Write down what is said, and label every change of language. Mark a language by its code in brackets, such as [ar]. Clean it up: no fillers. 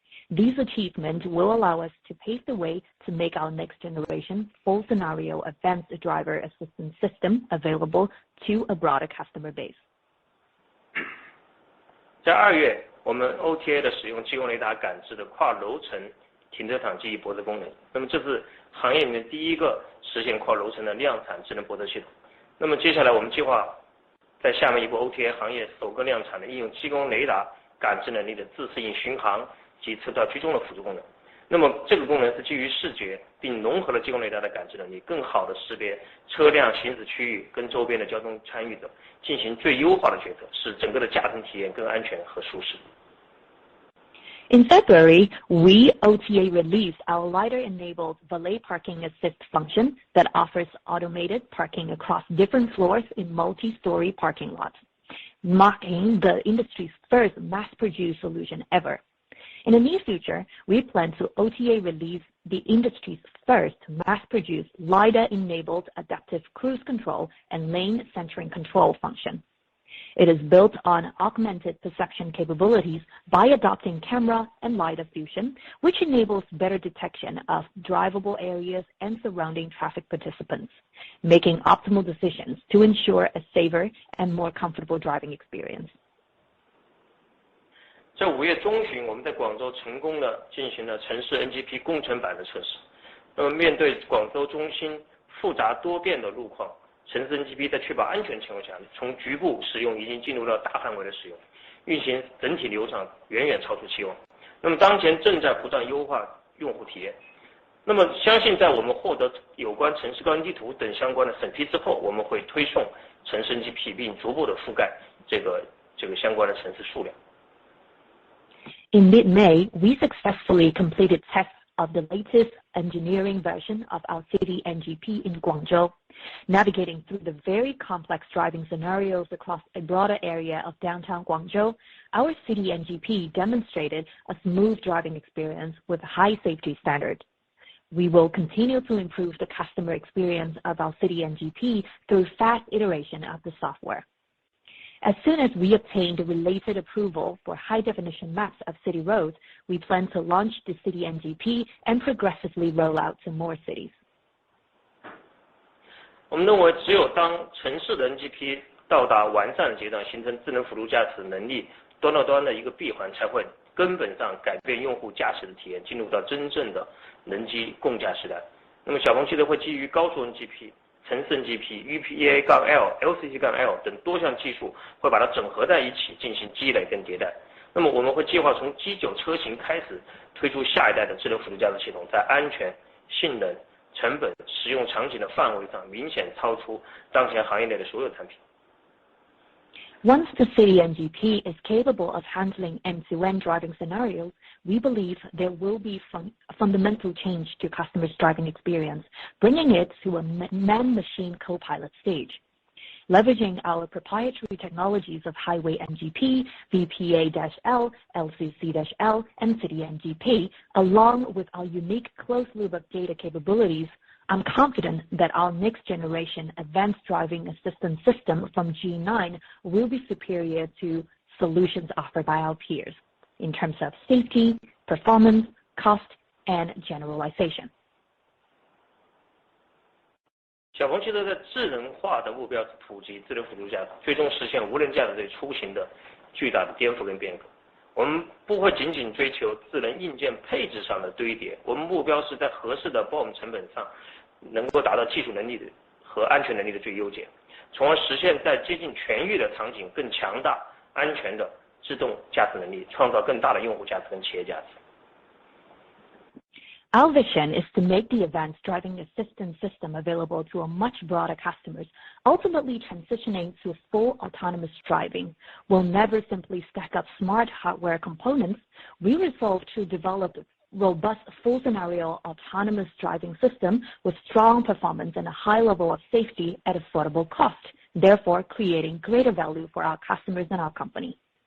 [en] These achievements will allow us to pave the way to make our next generation full scenario advanced driver assistance system available to a broader customer base. [zh] 在2月，我们 OTA 的使用激光雷达感知的跨楼层停车场记忆泊车功能，那么这是行业里面第一个实现跨楼层的量产智能泊车系统。那么接下来我们计划在下面一步 OTA 行业首个量产的应用激光雷达感知能力的自适应巡航及车道居中的辅助功能。那么这个功能是基于视觉，并融合了激光雷达的感知能力，更好的识别车辆行驶区域跟周边的交通参与者，进行最优化的决策，使整个的驾乘体验更安全和舒适。 [en] In February, we OTA released our LiDAR-enabled valet parking assist function that offers automated parking across different floors in multi-story parking lots, marking the industry's first mass-produced solution ever. In the near future, we plan to OTA release the industry's first mass-produced LiDAR-enabled adaptive cruise control and lane centering control function. It is built on augmented perception capabilities by adopting camera and LiDAR fusion, which enables better detection of drivable areas and surrounding traffic participants, making optimal decisions to ensure a safer and more comfortable driving experience. [zh] 在5月中旬，我们在广州成功地进行了城市 NGP 工程版的测试。那么面对广州中心复杂多变的路况，城市 NGP 在确保安全情况下，从局部使用已经进入到大范围的使用，运行整体流畅远远超出期望。那么当前正在不断优化用户体验。那么相信在我们获得有关城市高精地图等相关的审批之后，我们会推送城市 NGP 并逐步的覆盖这个相关的城市数量。 [en] In mid-May, we successfully completed tests of the latest engineering version of our city NGP in Guangzhou. Navigating through the very complex driving scenarios across a broader area of downtown Guangzhou, our city NGP demonstrated a smooth driving experience with high safety standards. We will continue to improve the customer experience of our city NGP through fast iteration of the software. As soon as we obtain the related approval for high-definition maps of city roads, we plan to launch the city NGP and progressively roll out to more cities. [zh] 我们认为，只有当城市的 NGP 到达完善的阶段，形成智能辅助驾驶能力端到端的一个闭环，才会根本上改变用户驾驶的体验，进入到真正的人机共驾时代。那么小鹏汽车会基于高速 NGP、城市 NGP、UPA-L、LCC-L 等多项技术，会把它整合在一起进行积累跟迭代。那么我们会计划从 G9 车型开始推出下一代的智能辅助驾驶系统，在安全、性能、成本、使用场景的范围上明显超出当前行业内的所有产品。 [en] Once the City NGP is capable of handling end-to-end driving scenarios, we believe there will be a fundamental change to customers' driving experience, bringing it to a man-machine co-pilot stage. Leveraging our proprietary technologies of Highway NGP, VPA-L, LCC-L, and City NGP, along with our unique closed-loop of data capabilities, I'm confident that our next-generation advanced driving assistance system from G9 will be superior to solutions offered by our peers in terms of safety, performance, cost, and generalization. [zh] 小鹏汽车在智能化的目标是普及智能辅助驾驶，最终实现无人驾驶对出行的巨大的颠覆跟变革。我们不会仅仅追求智能硬件配置上的堆叠，我们目标是在合适的 BOM 成本上能够达到技术能力和安全能力的最优解，从而实现在接近全域的场景更强大、安全的自动驾驶能力，创造更大的用户价值跟企业价值。 [en] Our vision is to make the advanced driving assistance system available to a much broader customers, ultimately transitioning to full autonomous driving. We'll never simply stack up smart hardware components. We resolve to develop robust full scenario autonomous driving system with strong performance and a high level of safety at affordable cost, therefore creating greater value for our customers and our company.